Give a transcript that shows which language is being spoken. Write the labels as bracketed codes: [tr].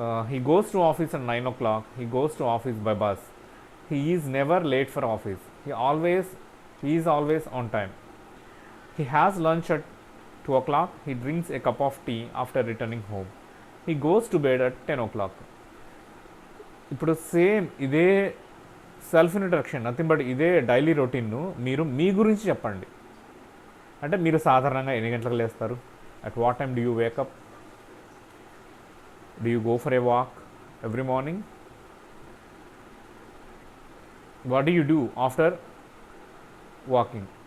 [en] He goes to office at 9 o'clock. He goes to office by bus. He is never late for office. He is always on time. He has lunch at 2 o'clock. He drinks a cup of tea after returning home. He goes to bed at 10 o'clock. [te] ఇప్పుడు same ఇదే self introduction, nothing but ఇదే daily రొటీన్ను మీరు మీ గురించి చెప్పండి. అంటే మీరు సాధారణంగా ఎన్ని గంటలకు లేస్తారు? [en] At what time do you wake up? Do you go for a walk every morning? What do you do after walking?